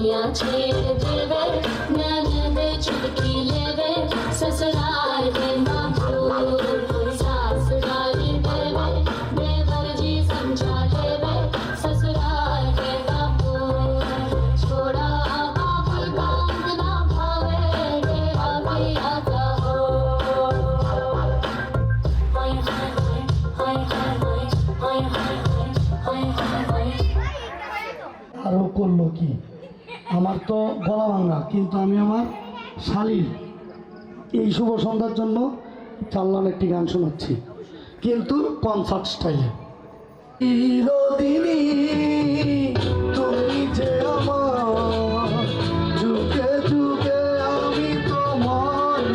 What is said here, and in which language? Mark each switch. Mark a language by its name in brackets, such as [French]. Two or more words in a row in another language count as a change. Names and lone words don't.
[Bhojpuri] छेड़ देवे ननद चुटकी लेवे ससुराल के मधुर सास गाली देवे देवर जी समझा लेवे ससुराल के मधुर छोड़ा बाबू बांध ना भावे डेरा पिया का हो हाय हाय हाय हाय हाय हाय हाय हाय हाय [Bangla] আরও করলো কি আমার তো গলা ভাঙা কিন্তু আমি আমার শালীর এই শুভ সন্ধ্যার জন্য চাল্লান একটি গান শোনাচ্ছি কিন্তু [English] concert style [Bangla] চিরদিনই তুমি যে আমার যুগে যুগে আমি তোমার